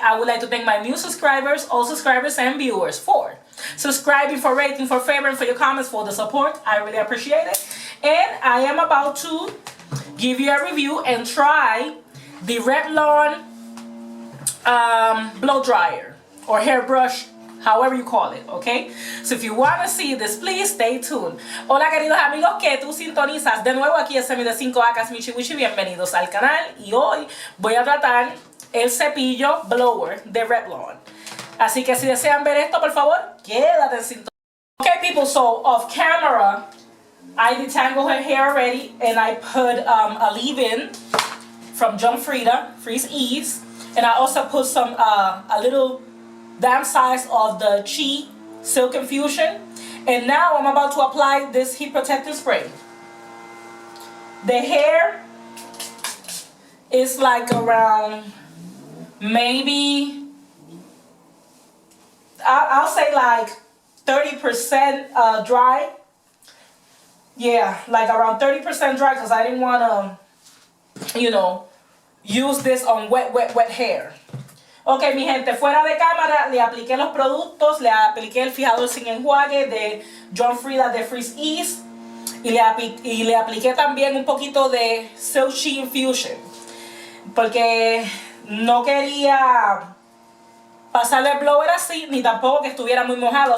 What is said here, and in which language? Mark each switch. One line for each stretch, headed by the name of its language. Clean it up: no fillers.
English: I would like to thank my new subscribers, old subscribers and viewers for subscribing, for rating, for favoring, for your comments, for the support. I really appreciate it. And I am about to give you a review and try the Revlon blow dryer or hairbrush, however you call it, okay? So if you want to see this, please stay tuned.
Spanish: Hola queridos amigos que tú sintonizas de nuevo aquí en Semi de 5 Acas, Michi Wichi, bienvenidos al canal. Y hoy voy a tratar el cepillo blower de Revlon. Así que si desean ver esto, por favor, quédate en sintonía.
English: Okay people, so off camera, I detangled her hair already and I put a leave-in from John Frieda, Freeze Ease. And I also put some, a little damn size of the Chi Silk Infusion. And now I'm about to apply this heat protecting spray. The hair is like around maybe, I'll say like 30% dry. Yeah, like around 30% dry because I didn't want to, you know, use this on wet hair.
Spanish: Ok, mi gente, fuera de cámara le apliqué los productos, le apliqué el fijador sin enjuague de John Frieda de Freeze Ease y le apliqué también un poquito de Silk Chi Infusion porque no quería pasarle el blower así ni tampoco que estuviera muy mojado.